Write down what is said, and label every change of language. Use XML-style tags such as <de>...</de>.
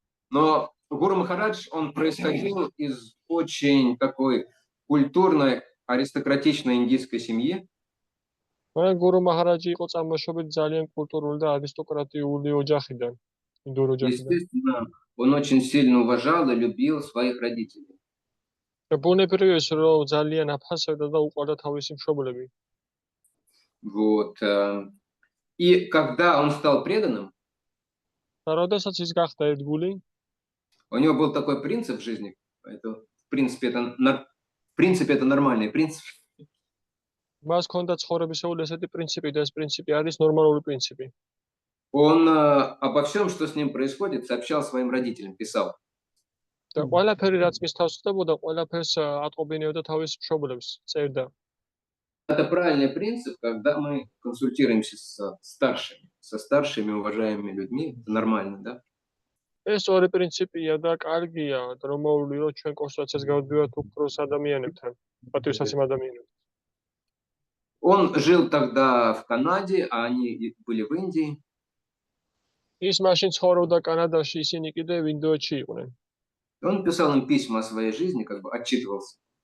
<ru>Но Гуру Махарадж, он происходил из очень такой культурной, аристократичной индийской семьи.</ru> <ka>Гуру Махараджи იყო წარმოშობით ძალიან კულტურული და არისტოკრატიული ოჯახიდან, ინდურ ოჯახიდან.</ka> <ru>Естественно, он очень сильно уважал и любил своих родителей.</ru> <ka>ბუნებრივია ის, რომ ძალიან აფასებდა და უყვარდა თავისი მშობლები.</ka> <ru>Вот. И когда он стал преданным,</ru> <ka>და როდესაც ის გახდა ერთგული,</ka> <ru>у него был такой принцип в жизни. Это, в принципе, это нормальный принцип.</ru> <ka>მას ჰქონდა ცხოვრებისეული ესეთი პრინციპი და ეს პრინციპი არის ნორმალური პრინციპი.</ka> <ru>Он обо всем, что с ним происходит, сообщал своим родителям, писал.</ru> <ka>და ყველაფერი რაც მის თავს ხდებოდა, ყველაფერს ატყობინებდა თავის მშობლებს, წერდა.</ka> <ru>Это правильный принцип, когда мы консультируемся со старшими уважаемыми людьми, это нормально, да?</ru> <ka>ეს ორი პრინციპია და კარგია, რომ მოვლიო ჩვენ კონსულტაციას გავდივართ უფროს ადამიანებთან, პატივსაცემ ადამიანებთან.</ka> <ru>Он жил тогда в Канаде, а они были в Индии.</ru> <ka>ის მაშინ ცხოვრობდა კანადაში, ისინი კიდევ ინდოეთში იყვნენ.</ka> <ru>Он писал им письма о своей жизни, как бы отчитывался.</ru>